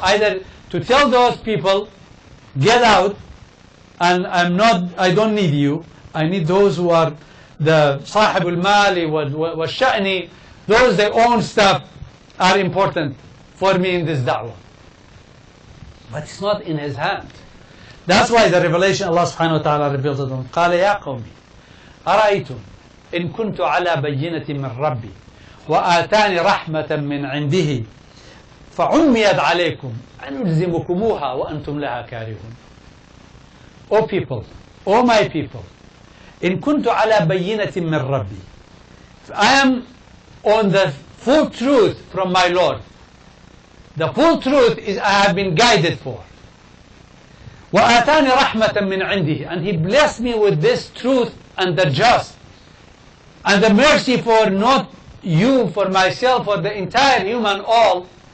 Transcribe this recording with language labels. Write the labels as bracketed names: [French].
[English] Either to tell those people, get out, and I don't need you. I need those who are the [Arabic] sahibul mali wa sha'ni, [English] those that own stuff are important for me in this da'wah. But it's not in his hand. That's why the revelation Allah subhanahu wa ta'ala reveals to them. [Arabic] قال يا قومي أرأيتم إن كنت على بينة من ربي وآتاني رحمة من عنده فعميت عليكم أنلزمكموها وأنتم لها كارهون. [English] O people, O my people, [Arabic] إن كنت على بينة من ربي, [English] if I am on the full truth from my Lord, the full truth is I have been guided for. [Arabic] وآتاني رحمة من عنده, [English] and He blessed me with this truth and the just and the mercy for not you, for myself, for the entire human all.